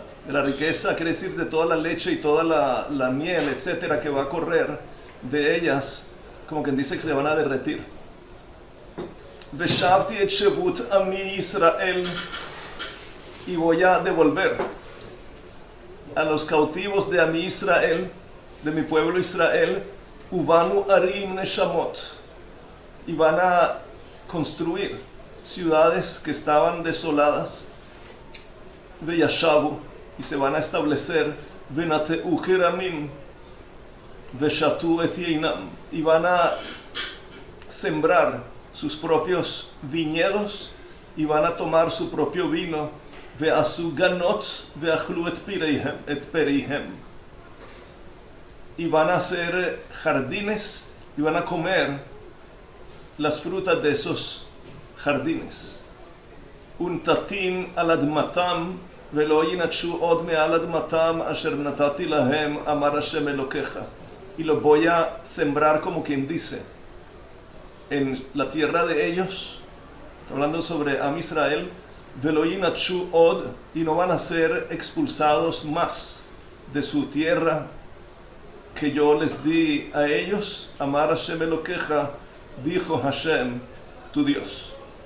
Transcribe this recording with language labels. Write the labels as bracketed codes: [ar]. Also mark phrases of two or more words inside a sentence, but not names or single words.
[es] De la riqueza quiere decir de toda la leche y toda la miel, etcétera, que va a correr de ellas, como quien dice que se van a derretir. [he] ושבתי את שבות עמי ישראל, [es] y voy a devolver a los cautivos de ami Israel, de mi pueblo [he] Israel, ובנו ערים נשמות, [es] y van a construir ciudades que estaban desoladas, veyashavu, y se van a establecer, [he] ונטעו כרמים ושתו את יינם, [es] y van a sembrar sus propios viñedos y van a tomar su propio vino, [he] ועשו גנות ואכלו את פריהם, [es] y van a hacer jardines y van a comer las frutas de esos jardines. [he] ונטעתים על אדמתם ולא ינטשו עוד מעל אדמתם אשר נתתי להם, אמר השם אלוקיך. [es] Y lo voy a sembrar, como quien dice, en la tierra de ellos, hablando sobre Am Israel, [he] ולא ינטשו עוד, [es] y no van a ser expulsados más de su tierra que yo les di a ellos, [he] אמר השם אלוקיך, [es] dijo Hashem, tu Dios.